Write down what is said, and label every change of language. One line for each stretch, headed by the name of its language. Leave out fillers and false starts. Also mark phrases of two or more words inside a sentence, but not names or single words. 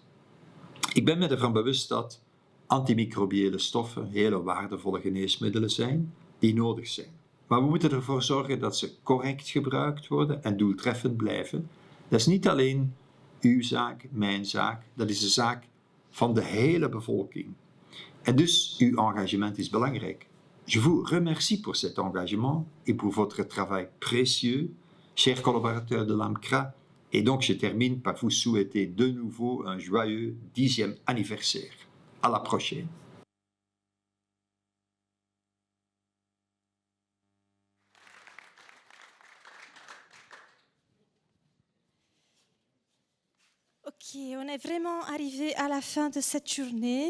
Dutch: Ik ben me ervan bewust dat antimicrobiële stoffen hele waardevolle geneesmiddelen zijn die nodig zijn. Maar we moeten ervoor zorgen dat ze correct gebruikt worden en doeltreffend blijven. Dat is niet alleen uw zaak, mijn zaak, dat is de zaak van de hele bevolking. En dus uw engagement is belangrijk.
French: Je vous remercie pour cet engagement et pour votre travail précieux, chers collaborateurs de l'AMCRA. Et donc je termine par vous souhaiter de nouveau un joyeux 10e anniversaire. À la prochaine. Ok, on est vraiment arrivé à la fin de cette journée.